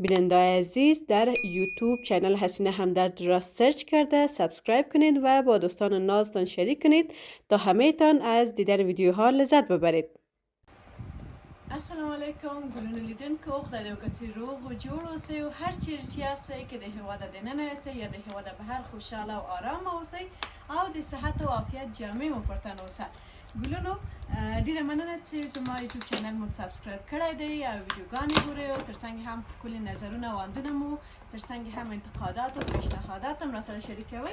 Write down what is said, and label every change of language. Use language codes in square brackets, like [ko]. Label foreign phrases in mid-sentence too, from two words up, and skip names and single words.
[fa] بیننده عزیز در یوتیوب چینل حسینه همدرد را سرچ کرده سابسکرایب کنید و با دوستان نازتان شریک کنید تا همه تان از دیدن ویدیوها لذت ببرید. [ps] السلام علیکم ګلونو لیدونکو، خدای دې وکړي چې روغ او جوړ اوسئ او هر چیرې چې یاستئ، که د هېواده دننه یاستئ یا د هېواده بهر، خوشحاله او آرامه اوسئ او د صحت او عافیت جامې مو پر تن اوسه. ګلونو ډېره مننه چې زما یوټیوب چینل مو سابسکرایب کړی دی او ویډیوګانې ګورئ او ترڅنګ هم ښکلي نظرونه او اندونه مو، ترڅنګ هم انتقادات او پیشنهادات هم راسره شریکوئ.